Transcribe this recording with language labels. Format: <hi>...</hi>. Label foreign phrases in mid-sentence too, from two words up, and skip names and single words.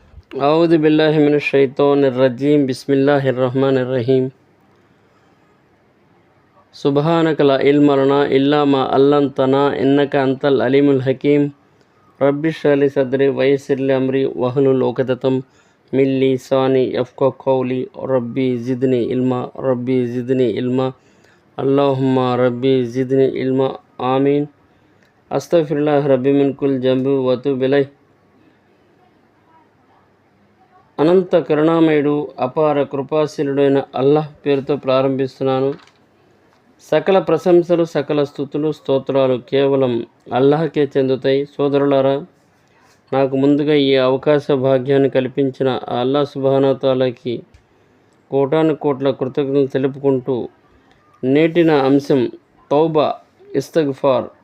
<ar>أعوذ بالله من الشيطان الرجيم بسم الله الرحمن الرحيم سبحانك لا علم لنا إلا ما علمتنا إنك أنت العليم الحكيم رب اشرح لي صدري ويسر لي أمري واحلل عقدة من لساني يفقهوا قولي ربي زدني علما ربي زدني علما اللهم ربي زدني علما آمين أستغفر الله ربي من كل ذنب وأتوب إليه.</ar> <te>అనంత కరుణామయుడు అపార కృపాశీలుడైన అల్లాహ్ పేరుతో ప్రారంభిస్తున్నాను. సకల ప్రశంసలు సకల స్తుతులు స్తోత్రాలు కేవలం అల్లాహకే చెందుతాయి. సోదరులారా, నాకు ముందుగా ఈ అవకాశ భాగ్యాన్ని కల్పించిన అల్లాహ్</te> <ar>سبحانه تعالىకి</ar> <te>కోటాను కోట్ల కృతజ్ఞతలు తెలుపుకుంటూ నేటి నా అంశం</te> <ar>توبة استغفار.</ar>